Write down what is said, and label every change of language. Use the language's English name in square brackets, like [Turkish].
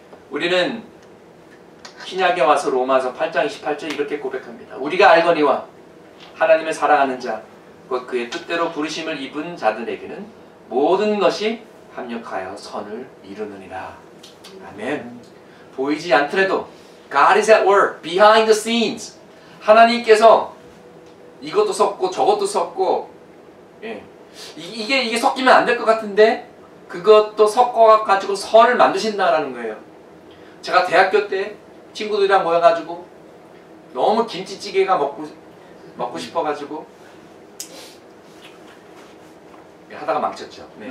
[Korean] 우리는 신약에 와서 로마서 8장 28절 이렇게 고백합니다. 우리가 알거니와 하나님을 사랑하는 자, 곧 그의 뜻대로 부르심을 입은 자들에게는 모든 것이 합력하여 선을 이루느니라. 아멘. 보이지 않더라도 [English] God is at work behind the scenes. [Korean] 하나님께서 이것도 섞고 저것도 섞고, 이게 섞이면 안 될 것 같은데 그것도 섞어가지고 선을 만드신다라는 거예요. 제가 대학교 때 친구들이랑 모여가지고 너무 김치찌개가 먹고 싶어가지고 하다가 망쳤죠.